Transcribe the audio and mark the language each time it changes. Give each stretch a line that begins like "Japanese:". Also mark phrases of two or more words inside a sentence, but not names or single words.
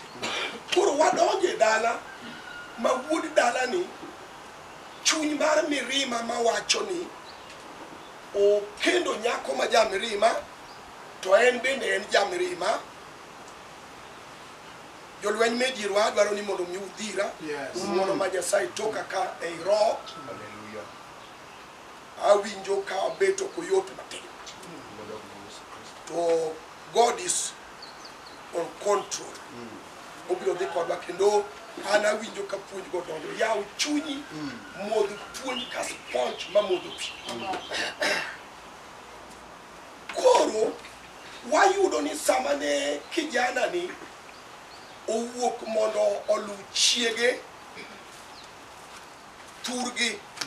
Luo (Kenya and Tanzania): Koro wadonje dala ma wuod dala ni chuny mar mirima mawacho ni o kendo nyako ma jamirima to en bende en jamirima. Jolweny medierwa dwaro ni mondo mi udhira mondo ma Nyasaye toka ka ei roho. Awinjo ka abeto koyot matin.
English: To God is on control.
Luo (Kenya and Tanzania): Obiro dhi kodwa kendo an awinjo ka puonj go donjo yaw chunyi modh puonj ka sponge ma modho pi. Koro wayudo ni sama ne kijana ni owuok mondo olu chiege turgi,